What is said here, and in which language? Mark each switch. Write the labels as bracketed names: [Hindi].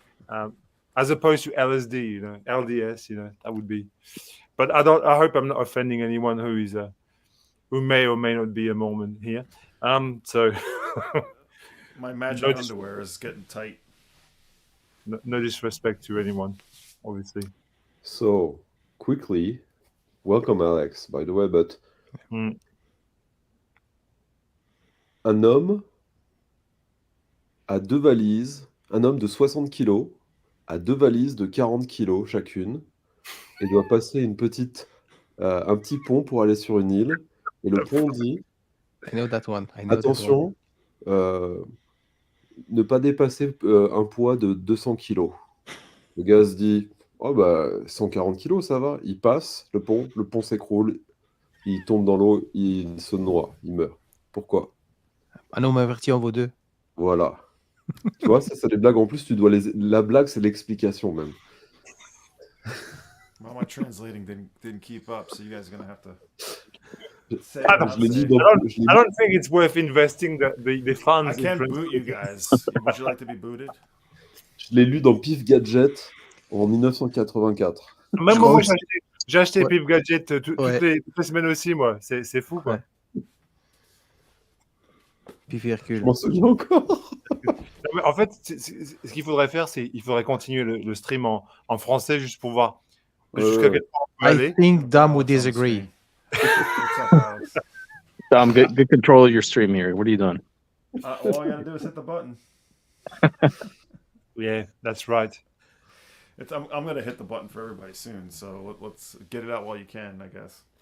[English] As opposed to LSD, LDS, that would be. But I hope I'm not offending anyone who may or may not be a Mormon here. So my magic underwear is getting tight. No disrespect to anyone, obviously. So quickly, welcome Alex, by the way, but [French] un homme a deux valises, un homme de 60 kilos a deux valises de 40 kilos chacune et doit passer un petit pont pour aller sur une île. Et le pont dit attention, ne pas dépasser un poids de 200 kilos. Le gars se dit 140 kilos, ça va. Il passe le pont s'écroule, il tombe dans l'eau, il se noie, il meurt. Pourquoi? Un homme averti en vaut deux. Voilà. Tu vois, ça, c'est des blagues. En plus, la blague, c'est l'explication même. [English] Well, my translating didn't keep up, so you guys are going to have to... I don't think it's worth investing the funds. I can't boot you guys. Would you like to be booted? [French] Je l'ai lu dans Pif Gadget en 1984. Même moi, j'ai acheté Pif Gadget toutes les semaines aussi, moi. C'est fou, quoi. Pif Hercule. Je m'en souviens encore. En fait, ce qu'il faudrait faire, c'est qu'il faudrait continuer le stream en français juste pour voir jusqu'à quel point on peut aller. [English] I think Dom would disagree. Dom, get control of your stream here. What are you doing? All I gotta do is hit the button. Yeah, that's right. I'm gonna hit the button for everybody soon, so let's get it out while you can, I guess.